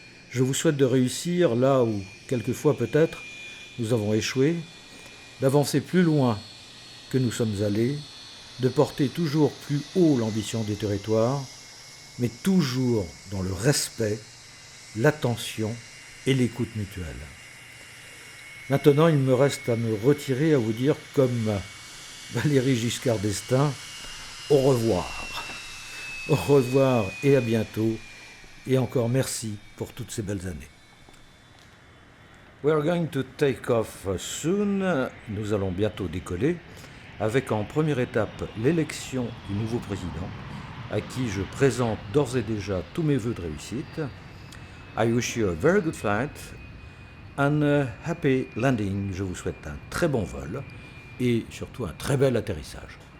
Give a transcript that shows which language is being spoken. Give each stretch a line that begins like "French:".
French: Je vous souhaite de réussir là où, quelquefois peut-être, nous avons échoué, d'avancer plus loin que nous sommes allés, de porter toujours plus haut l'ambition des territoires, mais toujours dans le respect, l'attention et l'écoute mutuelle. Maintenant, il me reste à me retirer, à vous dire, comme Valéry Giscard d'Estaing, au revoir. Au revoir et à bientôt, et encore merci pour toutes ces belles années.
English: We are going to take off soon.
French: Nous allons bientôt décoller, avec en première étape l'élection du nouveau président, à qui je présente d'ores et déjà tous mes vœux de réussite.
English: I wish you a very good flight and a happy landing.
French: Je vous souhaite un très bon vol et surtout un très bel atterrissage.